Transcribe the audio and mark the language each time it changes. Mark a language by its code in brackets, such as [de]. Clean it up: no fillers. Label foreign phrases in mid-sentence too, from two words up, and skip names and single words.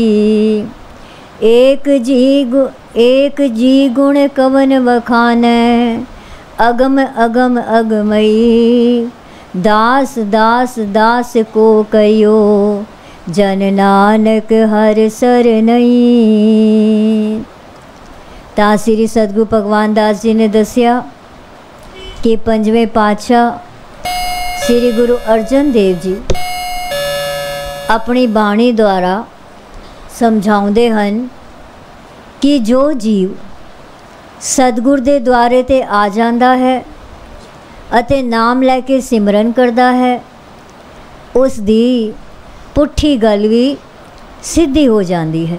[pa] ਏਕ ਜੀ ਗੁਣ ਕਵਨ ਵਖਾਨੈ, ਅਗਮ ਅਗਮ ਅਗਮਈ। ਦਾਸ ਦਾਸ ਦਾਸ ਕੋ ਕਯੋ, ਜਨ ਨਾਨਕ ਹਰ ਸਰਨਈ। ਤਾਂ ਸ੍ਰੀ ਸਤਿਗੁਰੂ ਭਗਵਾਨ ਦਾਸ ਜੀ ਨੇ ਦੱਸਿਆ ਕਿ ਪੰਜਵੇਂ ਪਾਤਸ਼ਾਹ ਸ੍ਰੀ ਗੁਰੂ ਅਰਜਨ ਦੇਵ ਜੀ ਆਪਣੀ ਬਾਣੀ ਦੁਆਰਾ ਸਮਝਾਉਂਦੇ ਹਨ ਕਿ ਜੋ ਜੀਵ ਸਤਿਗੁਰ ਦੇ ਦੁਆਰੇ 'ਤੇ ਆ ਜਾਂਦਾ ਹੈ ਅਤੇ ਨਾਮ ਲੈ ਕੇ ਸਿਮਰਨ ਕਰਦਾ ਹੈ, ਉਸ ਦੀ ਪੁੱਠੀ ਗੱਲ ਵੀ ਸਿੱਧੀ ਹੋ ਜਾਂਦੀ ਹੈ।